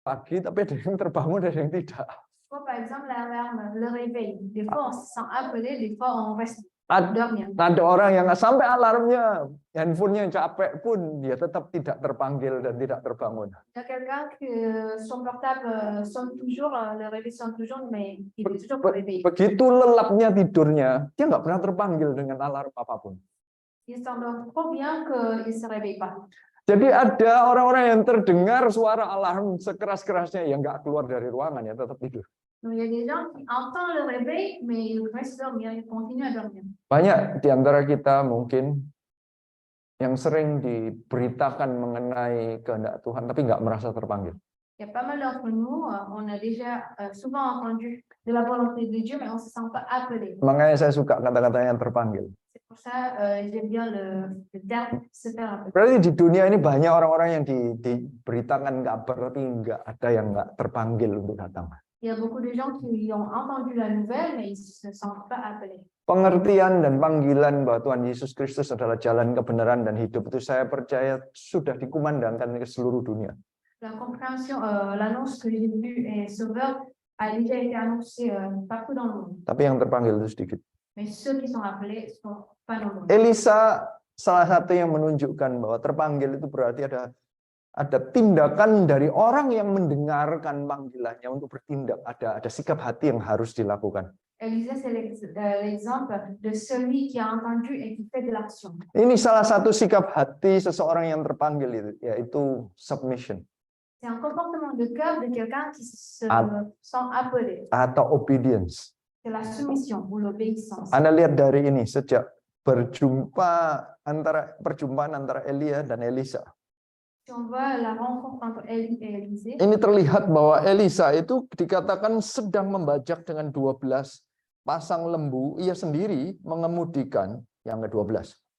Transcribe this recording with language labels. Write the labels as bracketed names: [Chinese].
[Indonesian] pagi, tapi ada yang terbangun, ada yang tidak. [French] Par exemple, l'alarme, le réveil. Des fois, on se sent appelé, des fois, on reste dormir. [Indonesian] Ada orang yang sampai alarmnya, handphonenya capek pun, dia tetap tidak terpanggil dan tidak terbangun. [French] Il y a quelqu'un que son portable sonne toujours, le réveil sonne toujours, mais il est toujours pas réveillé. [Indonesian] Begitu lelapnya tidurnya, dia nggak pernah terpanggil dengan alarm apapun. [French] Il s'endort trop bien qu'il ne se réveille pas. [Indonesian] Jadi ada orang-orang yang terdengar suara alarm sekeras-kerasnya, yang nggak keluar dari ruangan, ya tetap tidur. [French] Donc, il y a des gens qui entendent le réveil, mais ils restent dormir, ils continuent à dormir. [Indonesian] Banyak di antara kita mungkin yang sering diberitakan mengenai kehendak Tuhan, tapi nggak merasa terpanggil. [French] Il y a pas mal d'entre nous, on a déjà souvent entendu de la volonté de Dieu, mais on ne se sent pas appelé. [Indonesian] Makanya saya suka kata-kata yang terpanggil. [French] C'est pour ça j'aime bien le terme se faire appeler. [Indonesian] Berarti di dunia ini banyak orang-orang yang diberitakan kabar, tapi nggak ada yang nggak terpanggil untuk datang. [French] Il y a beaucoup de gens qui ont entendu la nouvelle, mais ils ne se sentent pas appelés. [Indonesian] Pengertian dan panggilan bahwa Tuhan Yesus Kristus adalah jalan kebenaran dan hidup itu saya percaya sudah dikumandangkan ke seluruh dunia. [French] La compréhension, l'annonce que Jésus est sauveur a déjà été annoncée partout dans le monde. [Indonesian] Tapi yang terpanggil itu sedikit. [French] Mais ceux qui sont appelés sont pas nombreux. [Indonesian] Elisa salah satu yang menunjukkan bahwa terpanggil itu berarti ada tindakan dari orang yang mendengarkan panggilannya untuk bertindak. Ada sikap hati yang harus dilakukan. [French] Élisée, c'est l'exemple de celui qui a entendu et qui fait de l'action. [Indonesian] Ini salah satu sikap hati seseorang yang terpanggil itu, yaitu submission. [French] C'est un comportement de cœur de quelqu'un qui se sent appelé. [Indonesian] Atau obedience. [French] C'est la soumission ou l'obéissance. [Indonesian] Anda lihat dari ini, sejak perjumpaan antara Elia dan Elisa. [French] Si on voit la rencontre entre Élie et Élisée, [Indonesian] ini terlihat bahwa Elisa itu dikatakan sedang membajak dengan 12 pasang lembu, ia sendiri mengemudikan yang ke-12.